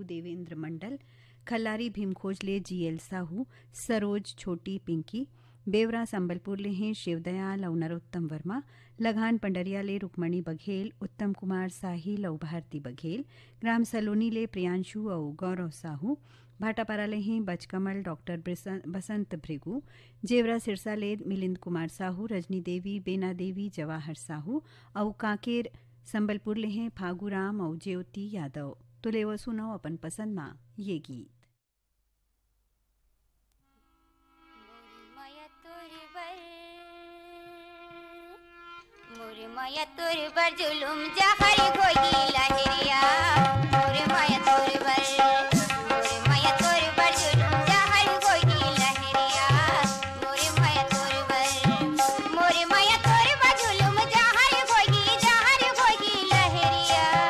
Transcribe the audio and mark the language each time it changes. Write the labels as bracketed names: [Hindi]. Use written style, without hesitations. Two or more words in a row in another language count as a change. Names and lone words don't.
[Chhattisgarhi] देवेंद्र मंडल, खल्लारी भीमखोज ले जीएल साहू, सरोज, छोटी, पिंकी, बेवरा संबलपुर ले हैं शिवदयाल और नरोत्तम वर्मा, लगान पंडरिया ले रुक्मणी बघेल, उत्तम कुमार साहिल और भारती बघेल, ग्राम सलोनी ले प्रियांशु और गौरव साहू, भाटापारा ले हैं बचकमल, डॉक्टर बसंत भृगु, जेवरा सिरसा ले मिलिंद कुमार साहू, रजनी देवी, बेना देवी, जवाहर साहू और काकेर संबलपुर ले हैं फागूराम और ज्योति यादव। तो ले वो सुनाओ अपन पसंद माँ ये गीत। मोरे माया तोर बर जुलुम जहर कोई लहरिया, मोरे माया तोर बर, मोरे माया तोर बर जुलुम जहर कोई लहरिया, मोरे माया तोर बर, मोरे माया तोर बर जुलुम जहर कोई लहरिया,